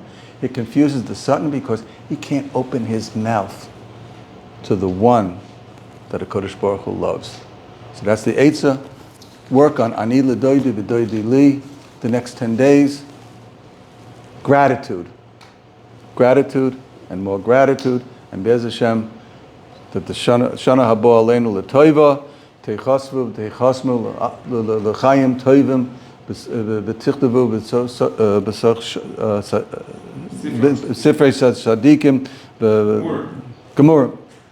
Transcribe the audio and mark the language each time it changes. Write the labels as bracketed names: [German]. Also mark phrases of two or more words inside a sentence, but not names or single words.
[English] It confuses the Satan because he can't open his mouth to the one that a [Hebrew] קודש ברוך הוא [English] loves. So that's the Eitzah. Work on [Hebrew] אני לדודי ודודי לי [English] the next 10 days. Gratitude. Gratitude and more gratitude. [Hebrew] And בעזרת השם, [English] that the [Hebrew] שנה הבאה עלינו לטובה תכתבו תחתמו לחיים טובים ותכתבו בספרי צדיקים גמורה.